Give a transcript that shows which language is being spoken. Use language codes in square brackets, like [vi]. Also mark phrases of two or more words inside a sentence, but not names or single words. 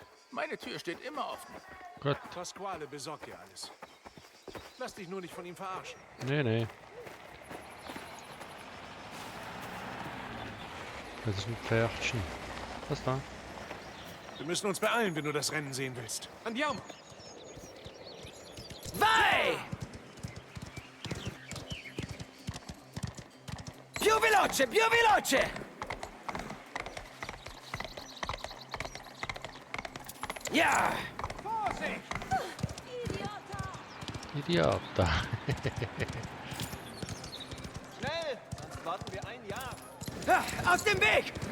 [de] Meine Tür steht immer offen. Gut. Pasquale besorgt dir alles. Lass dich nur nicht von ihm verarschen. Nee, nee. Das ist ein Pferdchen. Was da? Wir müssen uns beeilen, wenn du das Rennen sehen willst. [it] Andiamo! Vai! Più veloce, più veloce! [de] Ja! [it] Idiota. [de] Schnell, sonst warten wir ein Jahr. Aus dem Weg!